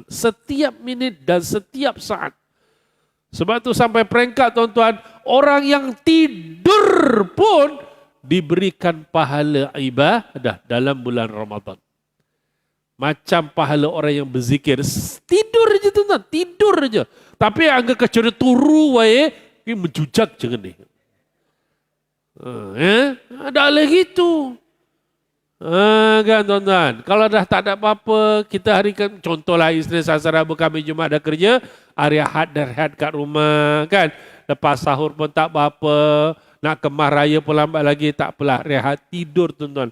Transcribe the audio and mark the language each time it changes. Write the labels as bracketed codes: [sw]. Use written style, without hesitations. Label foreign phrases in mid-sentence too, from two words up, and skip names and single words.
[ms] Setiap minit dan setiap saat. Sebab itu sampai peringkat tuan-tuan, orang yang tidur pun diberikan pahala ibadah dalam bulan Ramadan. Macam pahala orang yang berzikir. Tidur je tuan-tuan, tidur je. Tapi angka kecuali [jv] turu wae, [ms] ini menjujak je ni. Ada lagi tu. Kan tuan-tuan, kalau dah tak ada apa-apa, kita hari kan, contohlah Isnin, Selasa, Rabu, Khamis, Jumaat ada kerja, hari Ahad dan rehat kat rumah kan. Lepas sahur pun tak apa-apa, nak kemah raya pun lambat lagi, tak apalah, rehat, tidur tuan-tuan.